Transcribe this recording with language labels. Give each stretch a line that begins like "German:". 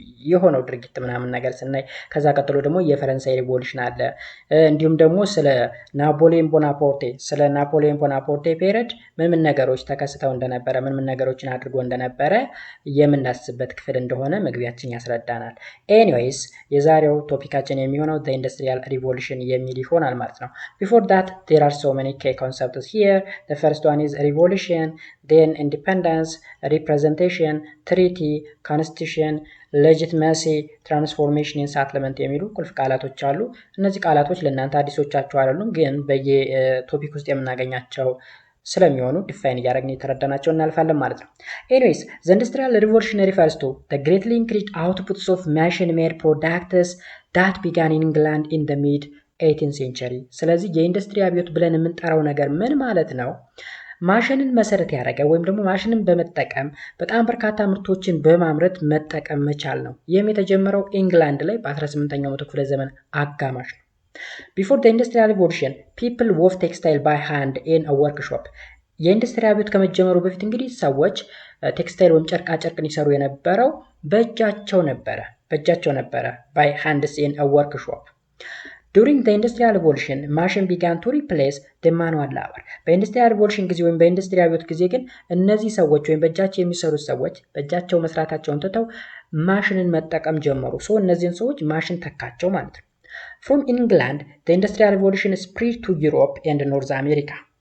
Amharic: የሆነው ድርጊት ምናምን ነገር ስናይ፣ ከዛ ቀጥሎ ደግሞ የፈረንሳይ ሪቮሉሽን አለ። እንዲሁም ደግሞ ስለ ናፖሊዮን ቦናፖርቴ ፔሪድ ምን ነገሮች ተከስተው እንደነበረ፣ ምን ነገሮችን አድርጎ እንደነበረ የምናስበት ክፍል እንደሆነ መግቢያችን ያስረዳናል። ኤኒዌይስ የዛሬው ቶፒካችን የሚሆነው
English: the industrial revolution
Amharic: የሚል ይሆናል ማለት ነው።
English: before that there are so many key concepts here. the first one is revolution, then independence, representation, treaty, constitution, legitimacy, transformation and settlement
Amharic: የሚሉ ቁልፍ ቃላቶች አሉ። እነዚህ ቃላቶች ለእናንተ አዲሶቻችሁ አይደሉም፣ ግን በየቶፒክ ውስጥ የምናገኛቸው ስለሚሆኑ ዲፋይን እያደረግን የተረዳናቸው እናልፋለን ማለት ነው። ኤኒዌይስ
English: the industrial revolution refers to the greatly increased outputs of machine-made products that began in England in the mid-18th century።
Amharic: ስለዚህ የኢንዱስትሪ አብዮት ብለን የምንጠራው ነገር ምን ማለት ነው? ማሽንን መሰረት ያደረገ ወይም ደግሞ ማሽንን በመጠቀም በጣም በርካታ ምርቶችን በማምረት መጠቀም መቻል ነው። ይህም የተጀመረው ኢንግላንድ ላይ በ18ኛው መቶ ክፍለ ዘመን አጋማሽ ነው።
English: Before the industrial revolution, people wove textile by hand in a workshop.
Amharic: የኢንዱስትሪ አብዮት ከመጀመሩ በፊት እንግዲህ ሰዎች ቴክስታይል ወይም ጨርቃ ጨርቅን ይሰሩ የነበረው በእጃቸው ነበረ
English: by hands in a workshop. During the industrial revolution, machine began to replace the manual labor.
Amharic: በኢንዱስትሪያል ሪቮሉሽን ጊዜ ወይም በኢንዱስትሪ አብዮት ጊዜ ግን እነዚህ ሰዎች ወይም በእጃቸው የሚሰሩት ሰዎች በእጃቸው መስራታቸውን ትተው ማሽንን መጠቀም ጀመሩ። እነዚህን ሰዎች ማሽን ተካቸው ማለት ነው።
English: From England, the industrial revolution spread to Europe and North America.